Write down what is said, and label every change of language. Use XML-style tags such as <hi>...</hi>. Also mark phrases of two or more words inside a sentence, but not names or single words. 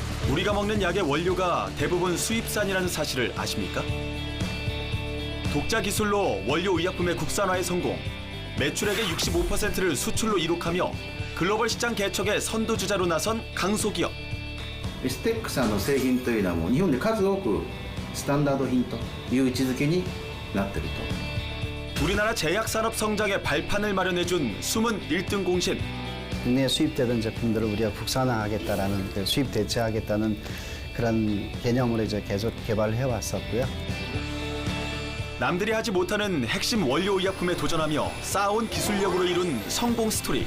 <ko>우리가 먹는 약의 원료가 대부분 수입산이라는 사실을 아십니까? 독자 기술로 원료 의약품의 국산화에 성공, 매출액의 65%를 수출로 이룩하며 글로벌 시장 개척의 선두주자로 나선 강소기업.</ko> <ja>ステックさんの製品というのはもう日本で数多くスタンダード品という位置づけになっていると。</ja> <ko>우리나라 제약산업 성장의 발판을 마련해준 숨은 1등 공신. 국내에 수입되던 제품들을 우리가 국산화하겠다라는 수입 대체하겠다는 그런 개념으로 이제 계속 개발을 해왔었고요. 남들이 하지 못하는 핵심 원료 의약품에 도전하며 쌓아온 기술력으로 이룬 성공 스토리.</ko>